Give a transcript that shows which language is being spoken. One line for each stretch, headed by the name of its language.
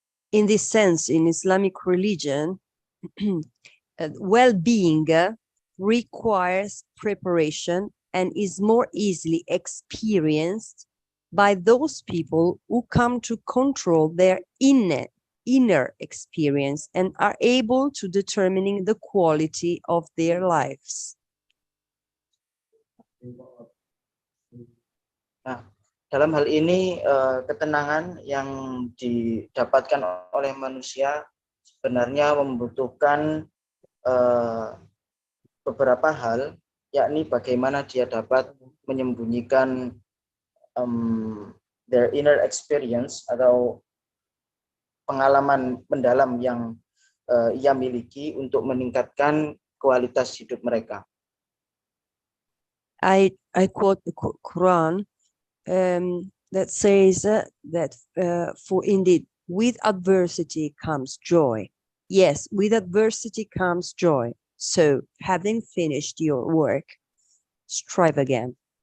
English: In this sense, in Islamic religion, well-being requires preparation and is more easily experienced by those people who come to control their inner experience and are able to determining the quality of their lives.
Indonesian: Nah, dalam hal ini ketenangan yang didapatkan oleh manusia sebenarnya membutuhkan beberapa hal, yakni bagaimana dia dapat menyembunyikan
English: their inner experience
Indonesian: atau pengalaman mendalam yang ia miliki untuk meningkatkan kualitas hidup mereka.
English: I quote the Quran that says that for indeed with adversity comes joy. Yes, with adversity comes joy. So having finished your work, strive again.